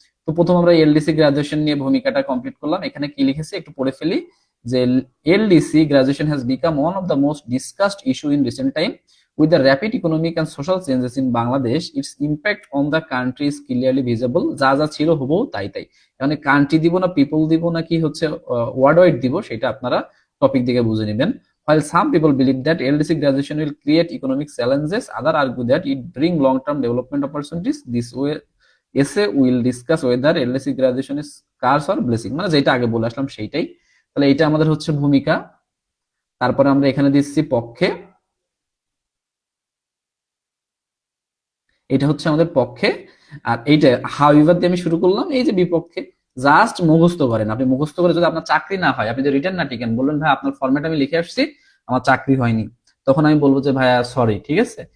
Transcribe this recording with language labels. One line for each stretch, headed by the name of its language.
Bangla: তো প্রথম আমরা এলডিসি গ্রাজুয়েশন নিয়ে ভূমিকাটা কমপ্লিট করলাম। এখানে কি লিখেছি একটু পড়ে ফেলি, যে
English: LDC graduation has become one of the most discussed issue in recent time with the rapid economic and social changes in Bangladesh, its impact on the country is clearly visible.
Bangla: যা যা ছিল হবো তাই তাই, মানে কান্ট্রি দিব না people দিব না কি হচ্ছে ওয়ার্ড ওয়াইড দিব, সেটা আপনারা টপিক দিকে বুঝে নেবেন।
English: While some people believe that LDC graduation will create economic challenges, others argue that it bring long-term development opportunities. This way, essay will discuss whether LDC graduation is curse or blessing,
Bangla: মানে যেটা আগে বলে আসলাম সেইটাই। তাহলে এটা আমাদের হচ্ছে ভূমিকা। তারপরে আমরা এখানে দিচ্ছি পক্ষে, এটা হচ্ছে আমাদের পক্ষে। আর এইটা হাউএভার দিয়ে আমি শুরু করলাম, এই যে বিপক্ষে। জাস্ট মুখস্থ করেন, আপনি মুখস্থ করে যদি আপনার চাকরি না হয়, আপনি যদি রিটার্ন না টিকেন, বললেন ভাই আপনার ফরম্যাট আমি লিখে আসছি, আমার চাকরি হয়নি, তখন আমি বলবো যে ভাইয়া সরি, ঠিক আছে।